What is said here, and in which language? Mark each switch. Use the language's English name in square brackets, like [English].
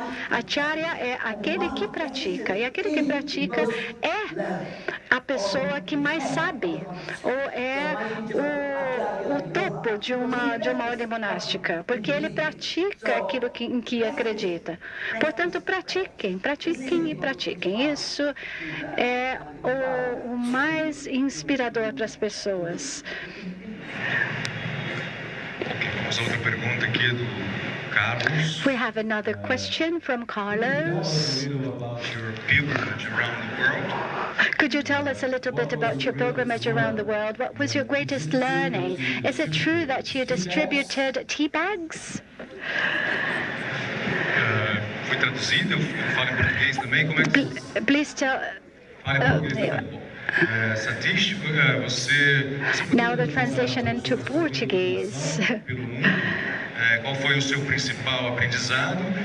[Portuguese] Acharya é aquele que pratica. E aquele que pratica é a pessoa que mais sabe, ou é o topo de uma ordem monástica, porque ele pratica aquilo em que acredita. Portanto, pratiquem e pratiquem. Isso é o mais inspirador para as pessoas. Vamos a outra pergunta aqui do Carlos. [English] We have another question from Carlos. Your pilgrimage around the world. Could you tell us a little bit about your pilgrimage around the world? What was your greatest learning? Is it true that you distributed tea bags? [Portuguese] Foi traduzido, eu falo em português também. Como é que [English] Please tell. [Portuguese] fala em português também? Satish, você [English] Now the translation into Portuguese. [Portuguese] pelo mundo, qual foi o seu principal aprendizado?